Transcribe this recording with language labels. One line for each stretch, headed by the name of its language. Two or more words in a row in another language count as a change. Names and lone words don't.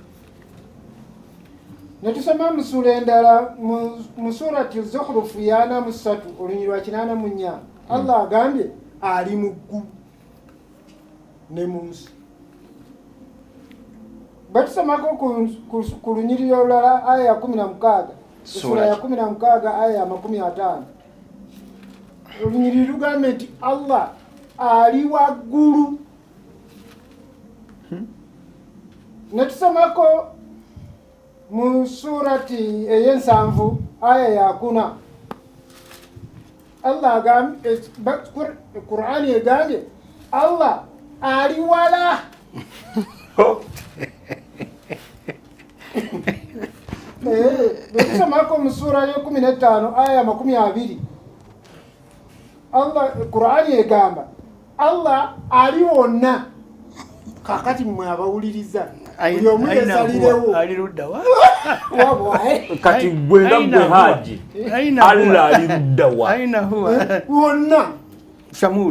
Ganda: Ne tusoma mu sura endala mu surati az-Zukhruf ya 3 olunyiriri lwa 84 Allah agambye ali mu ggulu ne mu nsi. Batusomako ku lunyiriri olulala aya ya 16 sura ya 16 aya ya 50 olunyiriri lugamba nti Allah ali waggulu. Ne tusomako mu surati ey'ensanvu aya ya 4 Allah agambye Qur'ani egambye Allah ali wala. Betusomako mu sura ya 15 aya ya 20 Allah Qur'ani egamba Allah ali wonna. Kakati mmwe abawuliriza buli omu yesalirewo ali ludda wa kati gwenda gwe Haji Allah ali ludda wa wonna Shamul